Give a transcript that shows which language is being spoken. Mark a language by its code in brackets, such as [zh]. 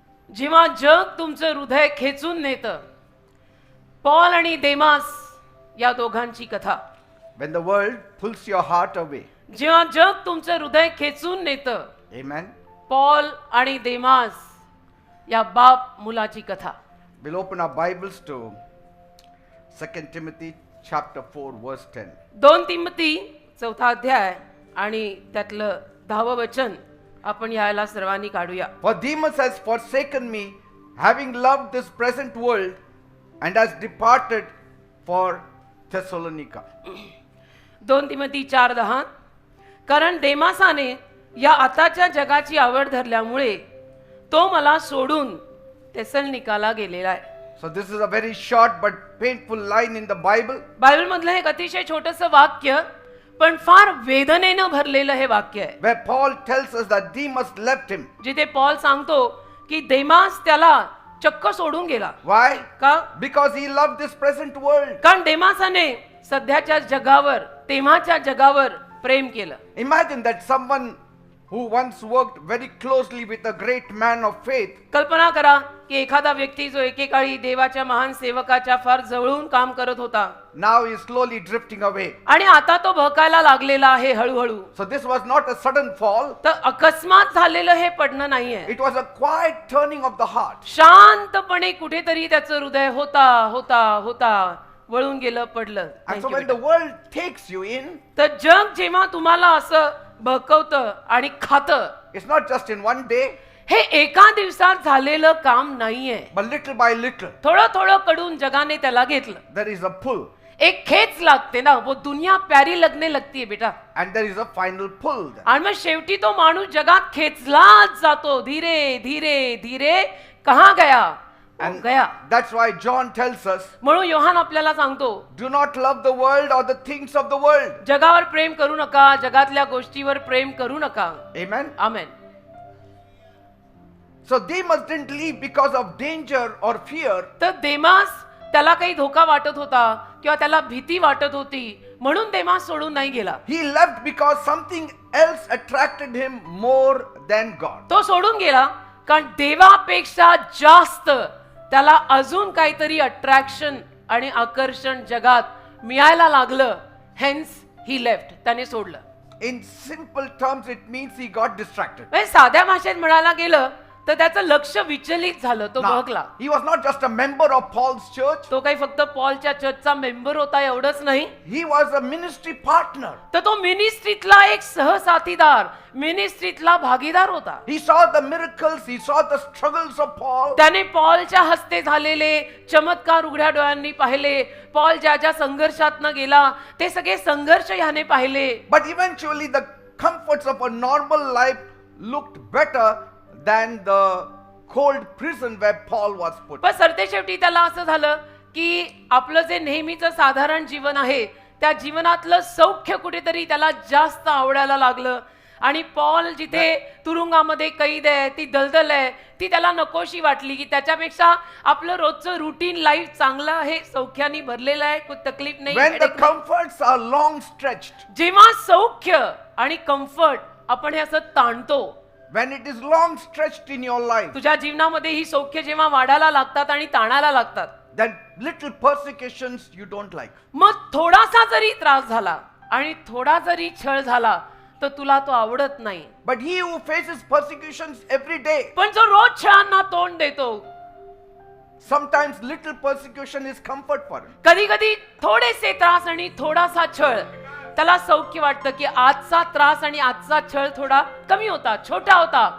[mr] जेव्हा जग तुमचं हृदय खेचून नेतं, पॉल आणि देमास या दोघांची कथा. [en] When the world pulls your heart away. [mr] जेव्हा जग तुमचं हृदय खेचून नेतं, [en] Amen. [mr] पॉल आणि देमास या बाप मुलाची कथा. [en] We'll open our Bibles to 2 Timothy chapter 4 verse 10. [mr] 2 Timothy 4 अध्याय आणि त्यातलं 10वं वचन आपण यायला सर्वांनी काढूया. [en] For Demas has forsaken me, having loved this present world, and has departed for Thessalonica. [mr] 2 Timothy 4:10 कारण देमासाने या आताच्या जगाची आवड धरल्यामुळे तो मला सोडून थेसलोनिकाला गेलेला आहे. [en] So this is a very short but painful line in the Bible. [mr] Bible मधलं एक अतिशय छोटंसं वाक्य पण फार वेदनेनं भरलेलं हे वाक्य आहे. [en] Where Paul tells us that Demas left him. [mr] जिथे पॉल सांगतो की देमास त्याला चक्क सोडून गेला. [en] Why? [mr] का? [en] Because he loved this present world. [mr] कारण देमासाने सध्याच्या जगावर, तेव्हाच्या जगावर प्रेम केलं. [en] Imagine that someone who once worked very closely with a great man of faith [mr] कल्पना करा की एखादा व्यक्ती जो एकेकाळी देवाच्या महान सेवकाच्या फार जवळून काम करत होता, [en] now is slowly drifting away. [mr] आणि आता तो भकायला लागलेला आहे हळूहळू. [en] So this was not a sudden fall. [mr] तर अकस्मात झालेलं हे पडणं नाहीये. [en] It was a quiet turning of the heart. [mr] शांतपणे कुठेतरी त्याचं हृदय होता होता होता वळून गेलं, पडलं. [en] And Thank so you, when the [hi] बेटा. [en] world takes you in, [mr] तर जग जेव्हा तुम्हाला असं बहकवतं आणि खातं, [en] it's not just in one day, [mr] हे एका दिवसात झालेलं काम नाहीये. [en] but little by little, [mr] थोडं थोडं कडून जगाने त्याला घेतलं. [en] there is a pull. [mr] एक खेच लागते ना, [hi] वो दुनिया प्यारी लगने लगती है बेटा. [en] And there is a final pull. Then. [mr] आणि मग शेवटी तो माणूस जगात खेचलाच जातो. [hi] धीरे धीरे धीरे कहाँ गया? [en] And [hi] गया. [en] that's why John tells us, [mr] म्हणून योहान आपल्याला सांगतो, [en] do not love the world or the things of the world. [mr] जगावर प्रेम करू नका, जगातल्या गोष्टीवर प्रेम करू नका. [en] Amen. [mr] Amen. [en] So Demas didn't leave because of danger or fear. [mr] तर देमास त्याला काही धोका वाटत होता किंवा त्याला भीती वाटत होती म्हणून देमास सोडून नाही गेला. [en] He left because something else attracted him more than God. [mr] तो सोडून गेला कारण देवापेक्षा जास्त त्याला अजून काहीतरी अट्रॅक्शन आणि आकर्षण जगात मिळायला लागलं. [en] hence he left, [mr] त्याने सोडलं. [en] In simple terms, it means he got distracted. [mr] म्हणजे साध्या भाषेत म्हणायला गेलं तर त्याचं लक्ष विचलित झालं, तो [en] Now, [mr] बहकला. [en] he was not just a member of Paul's church, [mr] तो काही फक्त पॉलच्या चर्चचा मेंबर होता एवढंच नाही, [en] he was a ministry partner. [mr] तर तो मिनिस्ट्रीतला एक सहसाथीदार, मिनिस्ट्रीतला भागीदार होता. [en] He saw the miracles, he saw the struggles of Paul. [mr] त्याने पॉलच्या हस्ते झालेले चमत्कार उघड्या डोळ्यांनी पाहिले. पॉल ज्या ज्या संघर्षातनं गेला ते सगळे संघर्ष ह्याने पाहिले. [en] But eventually the comforts of a normal life looked better than the cold prison where Paul was put. [mr] पण सरतेशेवटी त्याला असं झालं की आपलं जे नेहमीचं साधारण जीवन आहे त्या जीवनातलं सौख्य कुठेतरी त्याला जास्त आवडायला लागलं. आणि पॉल जिथे तुरुंगामध्ये कैद आहे, ती दलदल आहे, ती त्याला नकोशी वाटली की त्याच्यापेक्षा आपलं रोजचं रुटीन लाईफ चांगलं आहे, सौख्याने भरलेलं आहे, [hi] कोई तकलीफ [mr] नाही. [en] When the comforts are long stretched, [mr] जेव्हा सौख्य आणि कम्फर्ट आपण हे असं ताणतो, [en] when it is long stretched in your life, [mr] तुझ्या जीवनामध्ये ही सौख्य जेव्हा वाढायला लागतात आणि ताणायला लागतात, [en] then little persecutions you don't like. [mr] मग थोडासा जरी त्रास झाला आणि थोडा जरी छळ झाला तर तुला तो आवडत नाही. [en] But he who faces persecutions every day, [mr] पण जो रोज छळांना तोंड देतो, [en] sometimes little persecution is comfort for him. [mr] कधी कधी थोडेसे त्रास आणि थोडासा छळ त्याला सौख्य वाटतं की आजचा त्रास आणि आजचा छळ थोडा कमी होता, छोटा होता.